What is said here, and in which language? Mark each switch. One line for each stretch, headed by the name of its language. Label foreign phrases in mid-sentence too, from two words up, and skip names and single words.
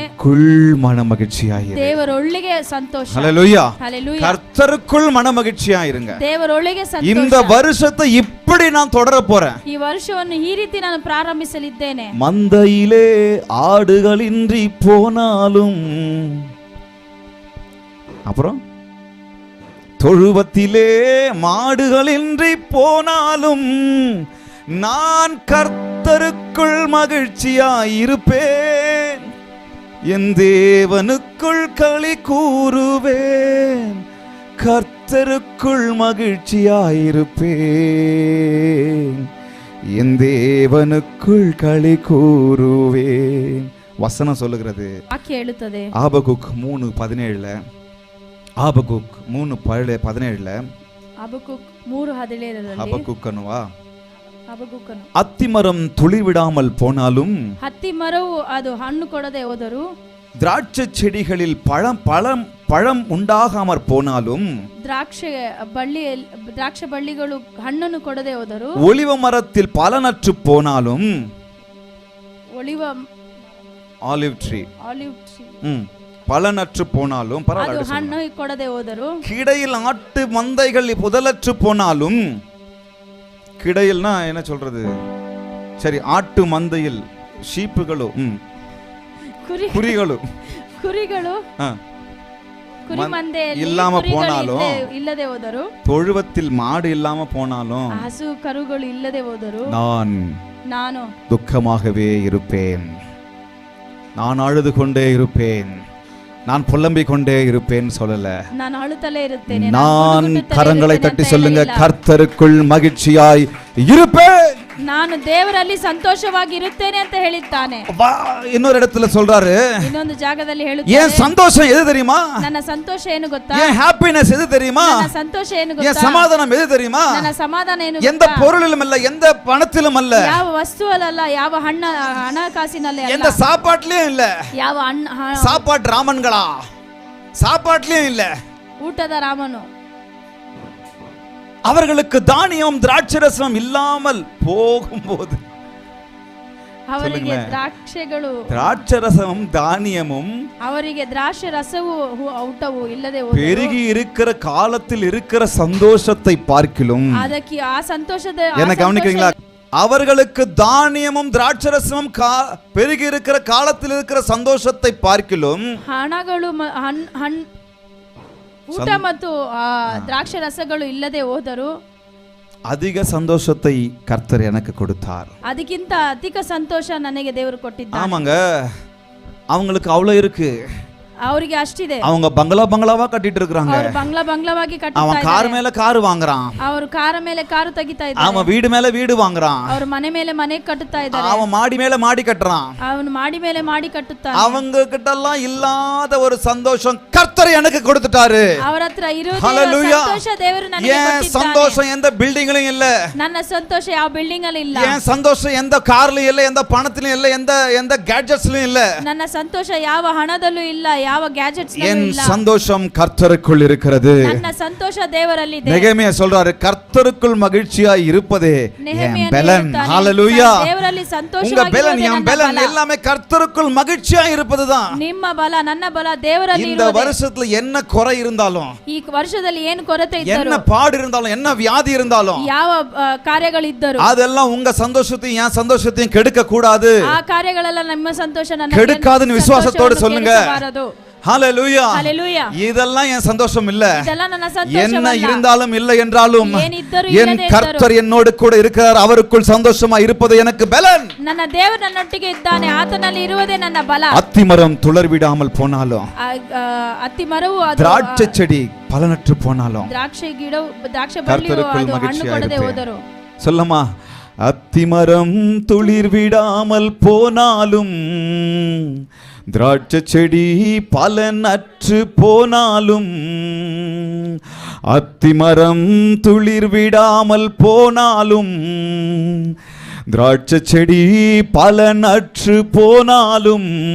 Tamil: கர்த்தருக்குள் மனமகிழ்ச்சியாயிரு.
Kannada: ದೇವರೊಳಗೆ ಸಂತೋಷ.
Tamil: ஹல்லேலூயா.
Kannada: ಹಲ್ಲೆಲೂಯಾ.
Tamil: கர்த்தருக்குள் மனமகிழ்ச்சியாயிருங்க.
Kannada: ದೇವರೊಳಗೆ ಸಂತೋಷ.
Tamil: இந்த வருஷத்தை இப்படி நான் தொடர போறேன்.
Kannada: ಈ ವರ್ಷವನ್ನು ಈ ರೀತಿ ನಾನು ಪ್ರಾರಂಭಿಸಲಿದ್ದೇನೆ.
Tamil: மந்தையிலே ஆடுகளின்றி போனாலும், அப்புறம் தொழுவத்திலே மாடுகளின்றி போனாலும், நான் கர்த்தருக்குள் மகிழ்ச்சியாயிருப்பேன், என் தேவனுக்குள் களி கூறுவேன், கர்த்தருக்குள் மகிழ்ச்சியாயிருப்பேன், என் தேவனுக்குள் களி கூறுவேன். வசனம் சொல்லுகிறது,
Kannada: ವಾಕ್ಯ ಹೇಳುತ್ತದೆ.
Tamil: ஆபகுக் 3:17, ஆபகுக் 3:17,
Kannada: ಹಬಕ್ಕೂಕ್ 3:17 ஆபகுக் ಅನ್ನುವಾ, ಹಬಕ್ಕೂಕನು,
Tamil: அத்திமரம் துளி விடாமல் போனாலும்,
Kannada: ಹತ್ತಿ ಮರವು ಅದು ಹಣ್ಣು ಕೊಡದೆ ಹೋದರು,
Tamil: திராட்சை செடிகளில் பழம் உண்டாகாமற் போனாலும்,
Kannada: ದ್ರಾಕ್ಷ ಬಳ್ಳಿಗಳು ಹಣ್ಣನ್ನು ಕೊಡದೆ ಹೋದರು,
Tamil: ஒலிவ மரத்தில் பலனற்று போனாலும்,
English: olive tree
Tamil: பலனற்று போனாலும்,
Kannada: ಅದು ಹಣ್ಣು ಕೊಡದೆ ಹೋದರು,
Tamil: கிடையில் ஆட்டு மந்தைகள் புதலற்று போனாலும், கிடையில்னா என்ன சொல்றது, சரி, ஆட்டு மந்தையில் ஷீப்புகளோ ಕುರಿಗಳು
Kannada: ಕುರಿ ಮಂದೆಯಲ್ಲಿ
Tamil: ಇಲ್ಲಾಮ போனாலும்,
Kannada: ಇಲ್ಲದೆ ಹೋದರು,
Tamil: தொழுவத்தில் மாடு இல்லாம போனாலும்,
Kannada: ಹಸು ಕರುಗಳು ಇಲ್ಲದೆ ಹೋದರು, ನಾನು
Tamil: துக்கமாகவே இருப்பேன், நான் அழுது கொண்டே இருப்பேன், நான் புலம்பிக் கொண்டே இருப்பேன் சொல்லல.
Kannada: ನಾನು ಅಳುತ್ತಲೇ ಇರುತ್ತೇನೆ.
Tamil: நான் கரங்களை தட்டி சொல்லுங்க, கர்த்தருக்குள் மகிழ்ச்சியாய் இருப்பேன்,
Kannada: ನಾನು ದೇವರಲ್ಲಿ ಸಂತೋಷವಾಗಿ ಇರುತ್ತೇನೆ ಅಂತ ಹೇಳಿದ್ದಾನೆ.
Tamil: இன்னொரு இடத்துல சொல்றாரு,
Kannada: ಇನ್ನೊಂದು ಜಾಗದಲ್ಲಿ ಹೇಳುತ್ತಾನೆ,
Tamil: ஏன் சந்தோஷம் எது தெரியுமா?
Kannada: ನನ್ನ ಸಂತೋಷ ಏನು ಗೊತ್ತಾ?
Tamil: ஏன் ஹாப்பினஸ் எது தெரியுமா?
Kannada: ನನ್ನ ಸಂತೋಷ ಏನು ಗೊತ್ತಾ?
Tamil: ஏன் சமாதானம் எது தெரியுமா?
Kannada: ನನ್ನ ಸಮಾಧಾನ ಏನು
Tamil: எந்த
Kannada: ಗೊತ್ತಾ?
Tamil: பொருளிலும் அல்ல, எந்த பணத்திலும் அல்ல,
Kannada: ಯಾವ ವಸ್ತುವಲ್ಲ, ಯಾವ ಹಣಕಾಸಿನಲ್ಲಿ ಅಲ್ಲ,
Tamil: எந்த சாப்பாட்லயும் இல்ல.
Kannada: ಯಾವ
Tamil: சாப்பாட்டு ராமன்களா? சாப்பாட்லயும் இல்ல.
Kannada: ಊಟದ ರಾಮನು.
Tamil: அவர்களுக்கு தானியம் திராட்சரசம் இல்லாமல் போகும்போது,
Kannada: ಅವರಿಗೆ ದ್ರಾಕ್ಷೆಗಳು,
Tamil: திராட்சரசமும் தானியமும்
Kannada: ಅವರಿಗೆ ದ್ರಾಕ್ಷೆ ರಸವು ಊಟವು ಇಲ್ಲದೆ
Tamil: பெருகி இருக்கிற காலத்தில் இருக்கிற சந்தோஷத்தை பார்க்கிலும்,
Kannada: ಅದಕ್ಕೆ ಆ ಸಂತೋಷದ
Tamil: என்ன கவனிக்கிறீங்களா? அவர்களுக்கு தானியமும் திராட்சரசமும் பெருகி இருக்கிற காலத்தில் இருக்கிற சந்தோஷத்தை பார்க்கிலும்,
Kannada: ಹಣಗಳು ಊಟ ಮತ್ತು ದ್ರಾಕ್ಷ ರಸಗಳು ಇಲ್ಲದೆ ಹೋದರು,
Tamil: அதிக சந்தோஷத்தை கர்த்தர் எனக்கு கொடுத்தார்.
Kannada: ಅದಕ್ಕಿಂತ ಅಧಿಕ ಸಂತೋಷ ನನಗೆ ದೇವರು ಕೊಟ್ಟಿದ್ದಾರೆ.
Tamil: ஆமாங்க, அவங்களுக்கு அவ்வளோ இருக்கு.
Kannada: ಅವರಿಗೆ ಅಷ್ಟಿದೆ.
Tamil: அவங்க பங்களா கட்டிட்டு இருக்காங்க.
Kannada: ಅವರು ಬಂಗ್ಲಾವಾಗಿ ಕಟ್ಟುತ್ತಾ
Tamil: அவன்
Kannada: ಇದ್ದಾರೆ.
Tamil: கார் மேல கார் வாங்குறான்.
Kannada: ಅವರು ಕಾರ ಮೇಲೆ ಕಾರು ತೆಗಿತಾ ಇದ್ದಾರೆ.
Tamil: அவன் வீடு மேல வீடு வாங்குறான்.
Kannada: ಅವರು ಮನೆ ಮೇಲೆ ಮನೆ ಕಟ್ಟುತ್ತಾ ಇದ್ದಾರೆ.
Tamil: அவன் மாடி மேல மாடி கட்டுறான்.
Kannada: ಅವನು ಮಾಡಿ ಮೇಲೆ ಮಾಡಿ ಕಟ್ಟುತ್ತಾನೆ.
Tamil: அவங்க கிட்ட எல்லாம் இல்லாத ஒரு சந்தோஷம் கர்த்தர் எனக்கு கொடுத்துட்டாரு.
Kannada: ಅವರ ಹತ್ರ ಇರುವ
Tamil: ஹalleluya.
Kannada: ಸಂತೋಷ ದೇವರು ನನಗೆ
Tamil: ஏன்
Kannada: ಕೊಟ್ಟಿದ್ದಾನೆ.
Tamil: சந்தோஷம் எந்த பில்டிங்லயும் இல்ல.
Kannada: ನನ್ನ ಸಂತೋಷ ಯಾವ ಬಿಲ್ಡಿಂಗ್ ಅಲ್ಲಿ ಇಲ್ಲ.
Tamil: ஏன் சந்தோஷம் எந்த கார்லயும் இல்ல, எந்த பணத்திலும் இல்ல, எந்த கேட்ஜெட்ஸ்லயும் இல்ல.
Kannada: ನನ್ನ ಸಂತೋಷ ಯಾವ ಹಣದಲ್ಲೂ ಇಲ್ಲ, ಯಾವ ಗ್ಯಾಜೆಟ್ಸ್
Tamil: என்
Kannada: ಇಲ್ಲ.
Tamil: சந்தோஷம் கர்த்தருக்குள் இருக்கிறது.
Kannada: ನನ್ನ ಸಂತೋಷ ದೇವರಲ್ಲಿ ಇದೆ.
Tamil: நெகேமியா சொல்றாரு, கர்த்தருக்குள் மகிழ்ச்சியாய் இருப்பதே என் பலன். ஹalleluya.
Kannada: ದೇವರಲ್ಲಿ
Tamil: உங்க
Kannada: ಸಂತೋಷವಾಗಿ
Tamil: பலன், என் பலன் எல்லாமே கர்த்தருக்குள் மகிழ்ச்சியாய் இருப்பதுதான்.
Kannada: ನಿಮ್ಮ ಬಲ ನನ್ನ ಬಲ ದೇವರಲ್ಲಿ
Tamil: இந்த
Kannada: ಇರುವುದೇ.
Tamil: வருஷத்துல என்ன குறை இருந்தாலும்,
Kannada: ಈ ವರ್ಷದಲ್ಲಿ ಏನು ಕೊರತೆ
Tamil: என்ன
Kannada: ಇದ್ದರೂ,
Tamil: பாடு இருந்தாலும், என்ன வியாதி இருந்தாலும்,
Kannada: ಯಾವ ಕಾರ್ಯಗಳಿದ್ದರೂ
Tamil: அதெல்லாம் உங்க சந்தோஷத்தையும் என் சந்தோஷத்தையும் கெடுக்க கூடாது.
Kannada: ಆ ಕಾರ್ಯಗಳೆಲ್ಲ ನಿಮ್ಮ ಸಂತೋಷ ನನ್ನ
Tamil: கெடுக்காதுன்னு விசுவாசத்தோடு சொல்லுங்க. ஹalleluya. ஹalleluya. இதெல்லாம் என் சந்தோஷம் இல்ல.
Kannada: இதெல்லாம் ನನ್ನ
Tamil: என்ன
Kannada: ಸಂತೋಷವಲ್ಲ.
Tamil: இருந்தாலும் இல்லை என்றாலும்
Kannada: ಏನಿದ್ದರೂ
Tamil: என்
Kannada: ಇಲ್ಲದೆ
Tamil: கர்த்தர் என்னோடு கூட இருக்கிறார், அவருக்குள் சந்தோஷமா இருப்பது எனக்கு பலன்.
Kannada: ನನ್ನ ದೇವರು ನನ್ನೊಟ್ಟಿಗೆ ಇದ್ದಾನೆ, ಆತನಲ್ಲಿ ಇರುವುದೇ ನನ್ನ ಬಲ.
Tamil: அத்திமரம் துளிர் விடாமல் போனாலும்,
Kannada: ಅತ್ತಿ ಮರವು ಅದು
Tamil: திராட்சை செடி பலனற்று போனாலும்,
Kannada: ದ್ರಾಕ್ಷಿ ಗಿಡವು ದ್ರಾಕ್ಷಿ ಬಳ್ಳಿಯು
Tamil: கர்த்தருக்குள்
Kannada: ಅದು ಹಣ್ಣು
Tamil: மகிழ்ச்சியா
Kannada: ಕೊಡದೆ
Tamil: இருப்பேன்.
Kannada: ಹೋದರು.
Tamil: சொல்லமா, அத்திமரம் துளிர் விடாமல் போனாலும், திராட்சை செடி பலனற்று போனாலும், அத்திமரம் துளிர் விடாமல் போனாலும், திராட்சை செடி பலனற்று போனாலும்,